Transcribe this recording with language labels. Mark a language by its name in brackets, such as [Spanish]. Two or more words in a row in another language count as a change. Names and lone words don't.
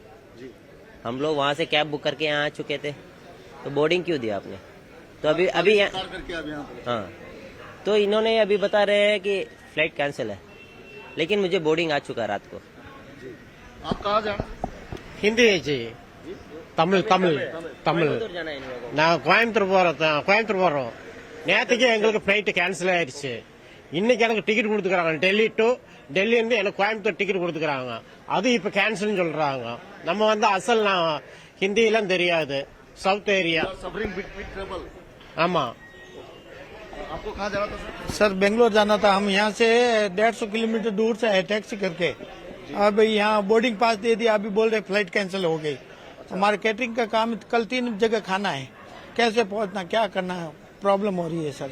[Hindi] हम लोग वहाँ से [English] cab book [Hindi] करके यहाँ आ चुके थे, तो बोर्डिंग क्यों दिया आपने? तो अभी हाँ, तो इन्होंने अभी बता रहे हैं कि [English] flight cancel [Hindi] है, लेकिन मुझे बोर्डिंग आ चुका है रात को। आप कहाँ जाना? हिंदी चाहिए, तमिल जाना है इन लोगों को। [Tamil] நான் கோயம்புத்தூர் போறோம். நேற்றுக்கு எங்களுக்கு [English] flight cancel [Tamil] ஆயிடுச்சு. இன்னைக்கு எனக்கு டிக்கெட் கொடுத்துக்கிறாங்க, டெல்லி இருந்து எனக்கு கோயம்புத்தூர் டிக்கெட் கொடுத்துக்கிறாங்க. அது இப்ப கேன்சல்னு சொல்றாங்க. நம்ம வந்து அசல் ஹிந்தி எல்லாம் தெரியாது, [English] South area. suffering big trouble. [Tamil] आमा। [Hindi] आपको कहाँ जाना था सर? बेंगलोर जाना था। हम यहाँ से 150 किलोमीटर दूर से है टैक्सी करके। अब यहाँ [English] boarding pass [Hindi] दे दिया, अभी बोल रहे [English] flight cancel [Hindi] हो गई। हमारे कैटरिंग का काम, कल 3 जगह खाना है, कैसे पहुंचना, क्या करना है, प्रॉब्लम हो रही है सर।